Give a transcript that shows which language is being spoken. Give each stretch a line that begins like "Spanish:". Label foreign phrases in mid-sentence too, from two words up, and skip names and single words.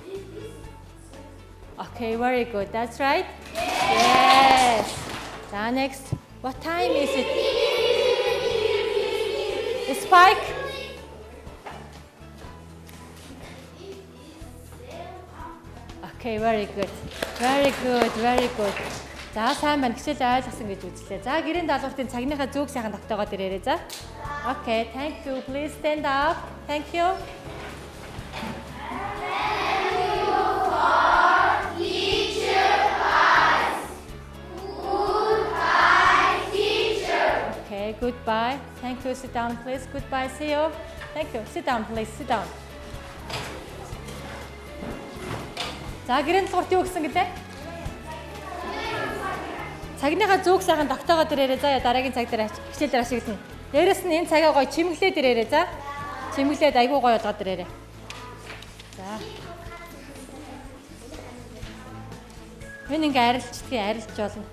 English: Okay, very good. That's right. Yes. Next. What time is it? Spike. Okay, very good. Very good.
Mongolian: За, сайн байна. Хичээл ойлгосон гэж үзлээ. За, гэрийн даалгаврын цагныхаа зүг сайхан тогтоогоод ирээрэй. За.
English: Okay, thank you. Please stand up. Thank you. Okay, goodbye. Thank you. Sit down, please. Goodbye. See you. Thank you. Sit down, please. Sit down.
Mongolian: За, гэрийн даалгаврт юу гэсэн гэлээ? Цагныхаа зүг сайхан тогтоогоод ирээрэй. За, дараагийн цаг дээр хичээл дээр ашиглана. Дээрээс нь энэ цагаа гоё чимэглээд ирээрэй. За. Чимэглээд айгүй гоё болгоод ирээрэй. За. Энэ ингээ арилж болно.